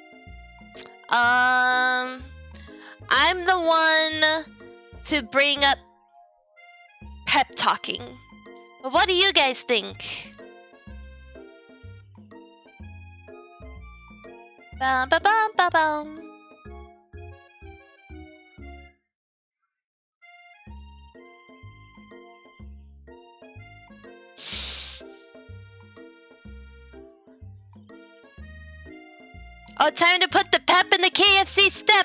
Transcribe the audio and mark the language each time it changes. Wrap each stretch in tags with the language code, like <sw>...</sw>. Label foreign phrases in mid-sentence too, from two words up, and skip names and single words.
<en>I'm the one to bring up pep talking. What do you guys think? Bum ba bum ba bum. Oh, time to put the pep in the KFC step.</en>